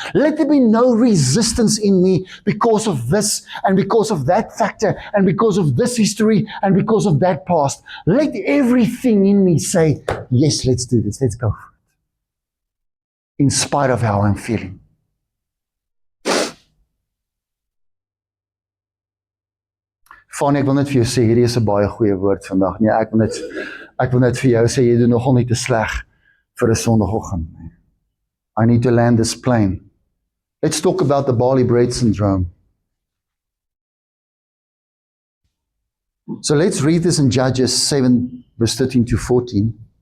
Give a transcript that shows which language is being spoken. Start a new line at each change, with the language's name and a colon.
English: Let there be no resistance in me because of this and because of that factor and because of this history and because of that past. Let everything in me say, yes, let's do this. Let's go for it. In spite of how I'm feeling.
Afrikaans: Fanny, ek wil net vir jou sê, hierdie is 'n baie goeie woord vandag. Nee, ek wil net vir jou sê, jy doen nogal nie te sleg vir 'n Sondagoggend.
English: I need to land this plane. Let's talk about the barley bread syndrome. So let's read this in Judges 7, verse 13 to 14.